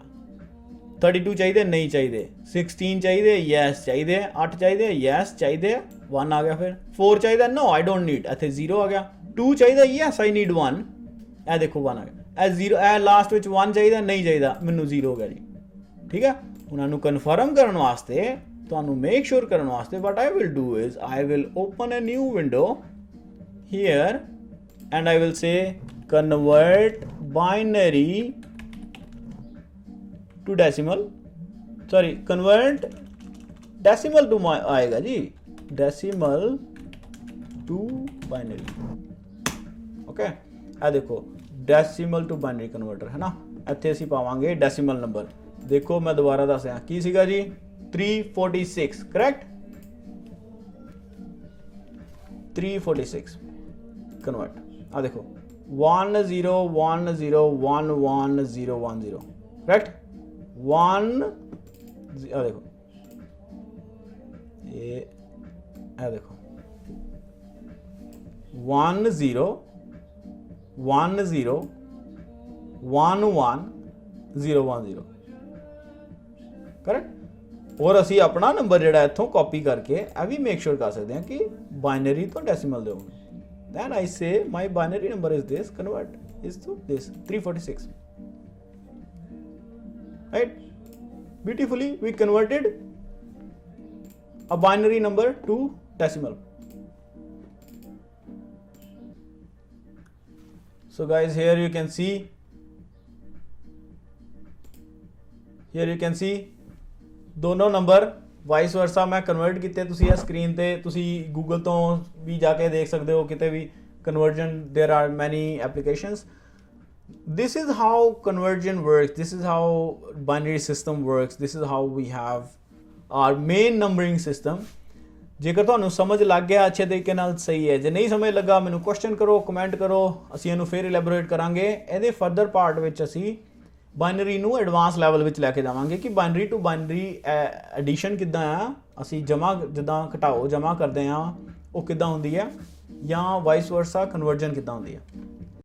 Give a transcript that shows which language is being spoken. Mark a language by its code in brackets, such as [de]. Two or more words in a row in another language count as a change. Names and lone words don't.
[pa] 32 ਚਾਹੀਦੇ ਨਹੀਂ ਚਾਹੀਦੇ, 16 ਚਾਹੀਦੇ ਯੈਸ ਚਾਹੀਦੇ, 8 ਚਾਹੀਦੇ ਯੈਸ ਚਾਹੀਦੇ, 1 ਆ ਗਿਆ। ਫਿਰ 4 ਚਾਹੀਦਾ [en] no I don't need, [pa] ਇੱਥੇ 0 ਆ ਗਿਆ। 2 ਚਾਹੀਦਾ [en] yes I need [pa] 1, ਇਹ ਦੇਖੋ 1 ਆ ਗਿਆ। ਇਹ 0, ਇਹ ਲਾਸਟ ਵਿੱਚ 1 ਚਾਹੀਦਾ ਨਹੀਂ ਚਾਹੀਦਾ, ਮੈਨੂੰ 0 ਹੋ ਗਿਆ ਜੀ। ਠੀਕ ਹੈ, ਉਹਨਾਂ ਨੂੰ ਕਨਫਰਮ ਕਰਨ ਵਾਸਤੇ, ਤੁਹਾਨੂੰ [en] make sure [pa] ਕਰਨ ਵਾਸਤੇ [en] what I will do is I will open a new window here and I will say convert binary to decimal, sorry convert decimal to [hi] आएगा जी, [en] decimal to binary, okay। [pa] ਇਹ ਦੇਖੋ [en] decimal to binary converter [hi] है ना, [pa] ਇੱਥੇ ਅਸੀਂ ਪਾਵਾਂਗੇ [en] decimal number। [pa] ਦੇਖੋ ਮੈਂ ਦੁਬਾਰਾ ਦੱਸ ਰਿਹਾ ਕੀ ਸੀਗਾ ਜੀ, 346 ਕਰੈਕਟ, 346 ਕਨਵਰਟ। ਆ ਦੇਖੋ 1010111010 ਕਰੈਕਟ, 1 ਆ ਦੇਖੋ ਇਹ ਦੇਖੋ 10 10 11 010 ਕਰੈਕਟ। और ਅਸੀਂ ਆਪਣਾ ਨੰਬਰ ਜਿਹੜਾ ਇੱਥੋਂ ਕਾਪੀ ਕਰਕੇ ਇਹ ਵੀ [en] make sure [pa] ਕਰ ਸਕਦੇ ਹਾਂ ਕਿ ਬਾਈਨਰੀ ਤੋਂ ਡੈਸੀਮਲ ਦੇ ਹੋਣ। [en] then I say my binary number is this, convert is to this 346, right? Beautifully we converted a binary number to decimal. So guys, here you can see [pa] ਦੋਨੋਂ ਨੰਬਰ [en] vice versa [pa] ਮੈਂ ਕਨਵਰਟ ਕੀਤੇ। ਤੁਸੀਂ ਇਹ ਸਕਰੀਨ ਤੇ ਤੁਸੀਂ ਗੂਗਲ ਤੋਂ ਵੀ ਜਾ ਕੇ ਦੇਖ ਸਕਦੇ ਹੋ, ਕਿਤੇ ਵੀ [en] conversion there are many applications. This is how conversion works, this is how binary system works, this is how we have our main numbering system. [pa] ਜੇਕਰ ਤੁਹਾਨੂੰ ਸਮਝ ਲੱਗ ਗਿਆ ਅੱਛੇ ਤਰੀਕੇ ਨਾਲ ਸਹੀ ਹੈ, ਜੇ ਨਹੀਂ ਸਮਝ ਲੱਗਾ ਮੈਨੂੰ ਕੁਐਸਚਨ ਕਰੋ, ਕਮੈਂਟ ਕਰੋ, ਅਸੀਂ ਇਹਨੂੰ ਫਿਰ ਇਲੈਬੋਰੇਟ ਕਰਾਂਗੇ। ਇਹਦੇ ਫਰਦਰ ਪਾਰਟ ਵਿੱਚ ਅਸੀਂ ਬਾਈਨਰੀ ਨੂੰ [en] advance level [pa] ਵਿੱਚ ਲੈ ਕੇ ਜਾਵਾਂਗੇ ਕਿ [en] binary to binary addition [pa] ਕਿੱਦਾਂ ਆ, ਅਸੀਂ ਜਮਾ ਜਿੱਦਾਂ ਘਟਾਓ ਜਮਾ ਕਰਦੇ ਆ ਉਹ ਕਿੱਦਾਂ ਹੁੰਦੀ ਹੈ, ਜਾਂ [en] vice versa conversion [pa] ਕਿੱਦਾਂ ਹੁੰਦੀ ਹੈ।